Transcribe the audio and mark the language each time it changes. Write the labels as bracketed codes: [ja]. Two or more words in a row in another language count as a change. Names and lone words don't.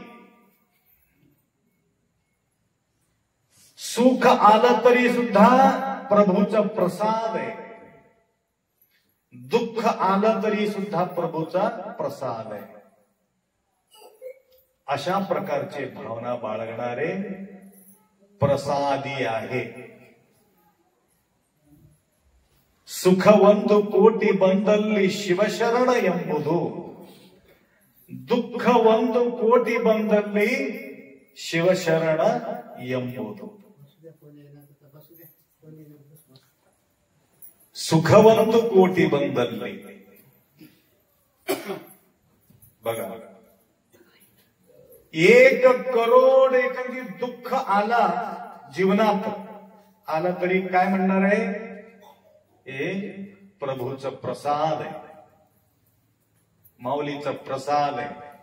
[mr] सुख आलं तरी सुद्धा प्रभूचा प्रसाद आहे, दुःख आलं तरी सुद्धा प्रभूचा प्रसाद आहे। अशा प्रकारचे भावना बाळगणारे प्रसादी आहे। [kn] ಸುಖವೊಂದು ಕೋಟಿ ಬಂದಲ್ಲಿ ಶಿವಶರಣ ಎಂಬುದು, ದುಃಖವೊಂದು ಕೋಟಿ ಬಂದಲ್ಲಿ ಶಿವಶರಣ ಎಂಬುದು। ಸುಖವೊಂದು ಕೋಟಿ ಬಂದಲ್ಲಿ [mr] बघा, 1 करोड एखादी दुःख आला जीवनात आला तरी काय म्हणणार आहे, हे प्रभूचा प्रसाद आहे, माऊलीचा प्रसाद आहे।